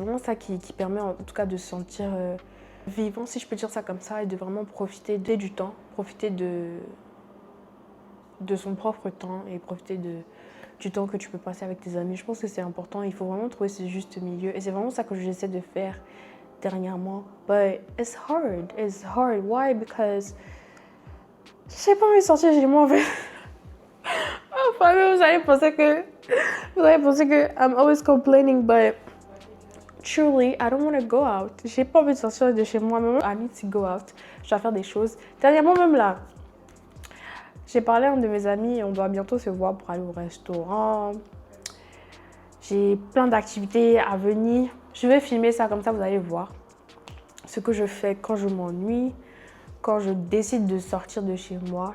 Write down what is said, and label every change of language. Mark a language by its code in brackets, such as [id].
[fr] C'est vraiment ça qui permet en tout cas de se sentir vivant, si je peux dire ça comme ça, et de vraiment profiter du temps, profiter de son propre temps et profiter du temps que tu peux passer avec tes amis. Je pense que c'est important. Il faut vraiment trouver ce juste milieu. Et c'est vraiment ça que j'essaie de faire dernièrement. [en] But it's hard. It's hard. Why? Because [fr] j'ai pas envie de sortir chez moi en fait. Enfin, vous allez penser que [en] I'm always complaining, but truly, I don't want to go out. [fr] J'ai pas envie de sortir de chez moi. Même [en] I need to go out. [fr] Je dois faire des choses. Dernièrement même là, j'ai parlé à un de mes amis et on doit bientôt se voir pour aller au restaurant. J'ai plein d'activités à venir. Je vais filmer ça comme ça, vous allez voir ce que je fais quand je m'ennuie, quand je décide de sortir de chez moi.